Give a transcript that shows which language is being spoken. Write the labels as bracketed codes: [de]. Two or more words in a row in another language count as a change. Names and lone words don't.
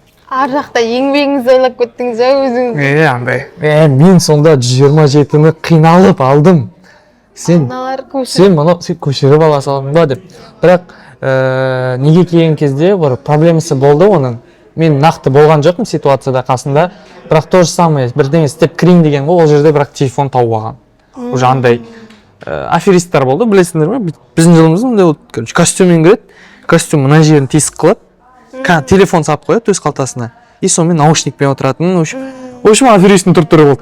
[kk] Ар жақта еңбегіңізді ойлап кеттіңіз ба өзіңіз? Андай. Мен сонда 127-ні қиналып алдым. Сен көшіріп ала салдың ба деп. Бірақ неге келген кезде бір проблемасы болды оның. Мен нақты болған жоқпын ситуацияда қасында. Бірақ [ru] то же самое [kk] бірдеңе істеп кірейін деген ғой, ол жерде бірақ телефон тауып алған. Уже андай аферисттер болды, білесіңдер ме? Біздің жылымыз мындай болды. Костюммен кіреді, костюм мына жерін тесік қылады, телефон салып қояды өз қалтасына. И сонымен наушникпен отыратын. [ru] В общем, [kk] аферистің түр-түрі болды.